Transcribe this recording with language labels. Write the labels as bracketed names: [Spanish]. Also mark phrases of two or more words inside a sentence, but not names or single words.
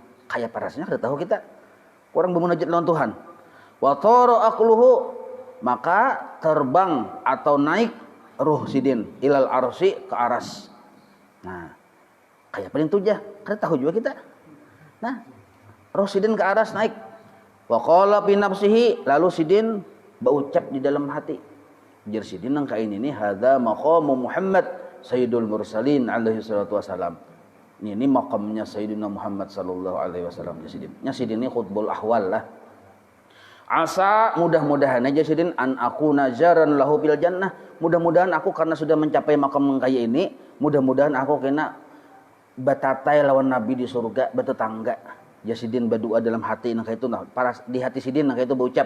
[Indonesian] Kayak parasnya kada tahu kita. Orang bermunajat lawan Tuhan. [Arabic] وطار عقله, [Indonesian] maka terbang atau naik ruh Sidin [Arabic] إلى العرش, [Indonesian] ke aras. [Banjar] Nah, kayak paling tujah, kada tahu juga kita. [Indonesian] Nah, ruh Sidin ke aras naik. [Arabic] وقال في نفسه, [Indonesian] lalu Sidin berucap di dalam hati. [Banjar] Jar Sidin nang kain ini [Arabic] هذا مقام محمد سيد المرسلين عليه الصلاة والسلام. [Indonesian] Ini makamnya Sayyidina Muhammad [Arabic] صلى الله عليه وسلم. [Indonesian] Sidin. [Banjar] Nya Sidin ini [Arabic] قطب الأحوال [Banjar] lah. Asa, mudah-mudahan aja Sidin an aku [Arabic] نظرا له في الجنة. [Indonesian] Mudah-mudahan aku karena sudah mencapai makam kaya ini, mudah-mudahan aku kena batatai lawan Nabi di surga, bertetangga. [Banjar] Ya Sidin berdoa dalam hati nang itu nah, para di hati Sidin nang itu berucap.